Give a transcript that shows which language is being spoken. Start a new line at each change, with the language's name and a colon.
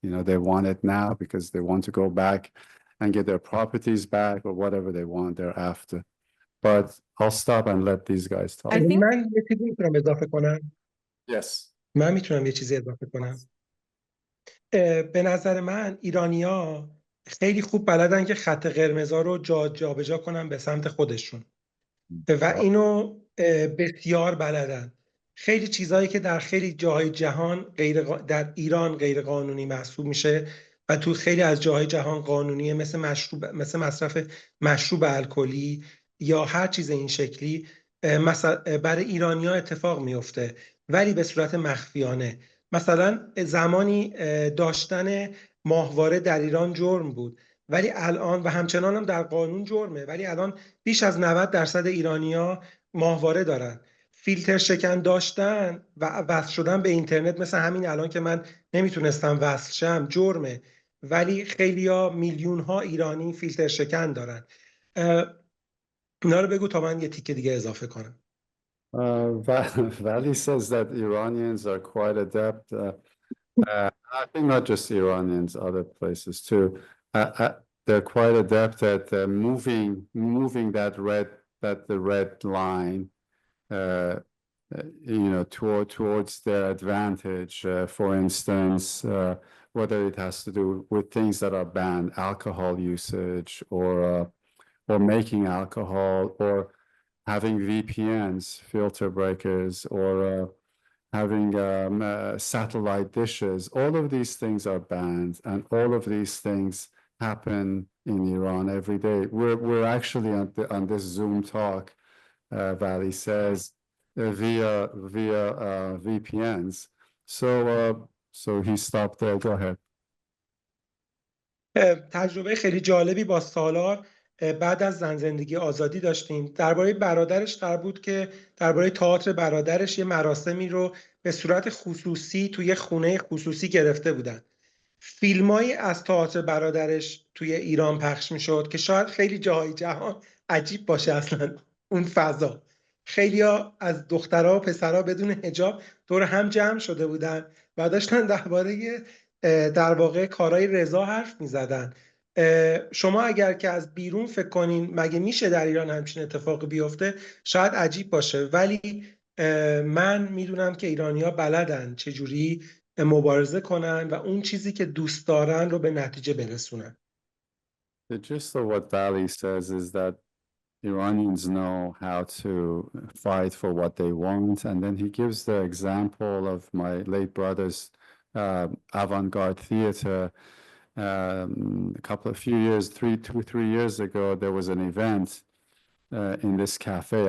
English: They want it now because they want to go back and get their properties back or whatever they want thereafter. But I'll stop and let these guys talk. I think-
Persian: من یه چیزی میتونم اضافه کنم.
English: Yes.
Persian: من میتونم یه چیزی اضافه کنم. به نظر من ایرانیا خیلی خوب بلدن که خط قرمزا رو جابجا کنن به سمت خودشون و اینو بسیار بلدن. خیلی چیزایی که در خیلی جاهای جهان در ایران غیر قانونی محسوب میشه و تو خیلی از جاهای جهان قانونیه، مثل مصرف مشروب الکلی یا هر چیز این شکلی، برای ایرانیا اتفاق میفته ولی به صورت مخفیانه. مثلا زمانی داشتن ماهواره در ایران جرم بود، ولی الان و همچنان هم در قانون جرمه، ولی الان بیش از 90% ایرانیا ماهواره دارن. فیلتر شکن داشتن و وصل شدن به اینترنت، مثل همین الان که من نمیتونستم وصل شم، جرمه، ولی خیلیا میلیون ها ایرانی فیلتر شکن دارن. اینا رو بگو تا من یه تیکه دیگه اضافه کنم.
English: Vali says that Iranians are quite adept. I think not just Iranians, other places too. They're quite adept at moving the red line, towards their advantage. For instance, whether it has to do with things that are banned, alcohol usage, or making alcohol, or having VPNs, filter breakers, or having satellite dishes. All of these things are banned, and all of these things happen in Iran every day. We're actually on this Zoom talk, Vali says, via VPNs. So he stopped there. Go ahead.
Persian: تجربه خیلی جالبی با سالار بعد از زن زندگی آزادی داشتیم. درباره برادرش قرار بود که درباره تئاتر برادرش یه مراسمی رو به صورت خصوصی توی خونه خصوصی گرفته بودن. فیلمایی از تئاتر برادرش توی ایران پخش میشد که شاید خیلی جاهای جهان عجیب باشه اصلا اون فضا. خیلیا از دخترها و پسرها بدون حجاب دور هم جمع شده بودن و داشتن درباره در واقع کارهای رضا حرف میزدن. شما اگر که از بیرون فکر کنین مگه میشه در ایران همچین اتفاقی بیفته، شاید عجیب باشه، ولی من میدونم که ایرانی‌ها بلدن چجوری مبارزه کنن و اون چیزی که دوست دارن رو به نتیجه برسونن.
English: The gist of what Vali says is that Iranians know how to fight for what they want, and then he gives the example of my late brother's avant-garde theater. Two, 3 years ago, there was an event in this cafe.